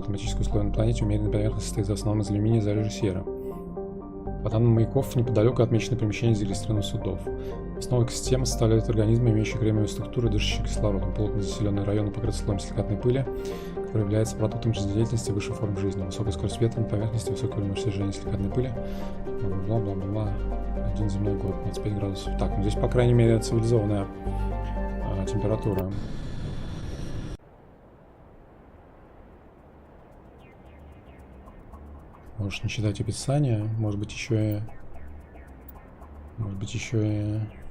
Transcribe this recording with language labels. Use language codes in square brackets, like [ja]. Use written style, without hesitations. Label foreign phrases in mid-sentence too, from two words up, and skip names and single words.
[ru] Климатические условия на планете умеренной поверхности состоит в основном из алюминия и залежи серы. По данным маяков, неподалеку отмечены примещения зарегистрированных судов. Основой экосистемы составляют организмы, имеющие кремниевую структуру и дышащие кислородом. Плотно заселенные районы покрыты слоем силикатной пыли, который является продуктом жизнедеятельности высшей форм жизни. Высокая скорость ветра на поверхности, высокий уровень сжижения силикатной пыли. Бла-бла-бла-бла. 1 земной год, 25 градусов. Так, ну здесь, по крайней мере, цивилизованная температура. Можешь не читать описание, может быть еще и...